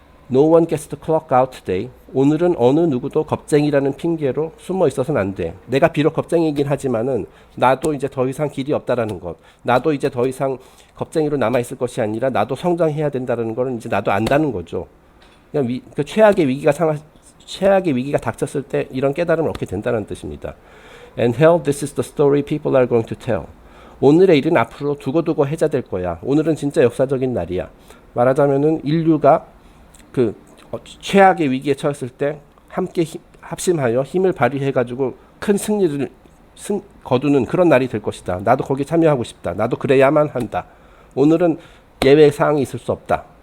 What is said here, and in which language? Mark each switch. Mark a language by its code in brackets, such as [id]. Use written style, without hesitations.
[en] No one gets to clock out today. [ko] 오늘은 어느 누구도 겁쟁이라는 핑계로 숨어 있어서는 안 돼. 내가 비록 겁쟁이긴 하지만은 나도 이제 더 이상 길이 없다라는 것. 나도 이제 더 이상 겁쟁이로 남아 있을 것이 아니라 나도 성장해야 된다는 거는 이제 나도 안다는 거죠. 그냥 최악의 위기가 닥쳤을 때 이런 깨달음을 얻게 된다는 뜻입니다. [en] And hell, this is the story people are going to tell. [ko] 오늘의 일은 앞으로 두고두고 해자될 거야. 오늘은 진짜 역사적인 날이야. 말하자면은 인류가 최악의 위기에 처했을 때 함께 합심하여 힘을 발휘해가지고 큰 승리를 거두는 그런 날이 될 것이다. 나도 거기에 참여하고 싶다. 나도 그래야만 한다. 오늘은 예외 사항이 있을 수 없다.